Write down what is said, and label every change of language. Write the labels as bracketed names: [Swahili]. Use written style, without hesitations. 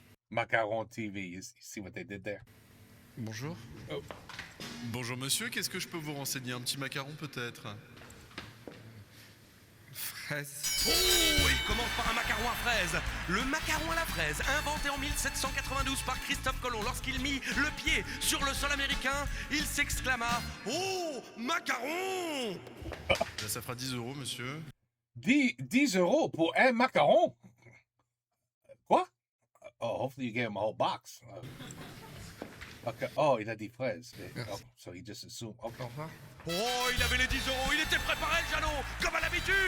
[English] Macaron TV, you see what they did there? [French] Bonjour. Oh. Bonjour monsieur, qu'est-ce que je peux vous renseigner? Un petit macaron peut-être? Fraise. Oh, il commence par un macaron à fraise. Le macaron à la fraise, inventé en 1792 par Christophe Colomb. Lorsqu'il mit le pied sur le sol américain, il s'exclama « Oh, macaron !» Ça fera 10 € monsieur. 10 € pour un macaron? Quoi? [English] Oh, hopefully you gave him a whole box. Okay. Oh, [French] il a dit fraises. [English] Oh, so he just assumed. Okay. [French] Au revoir. Oh, il avait les 10 €, il était préparé le Jeannot, comme à l'habitude.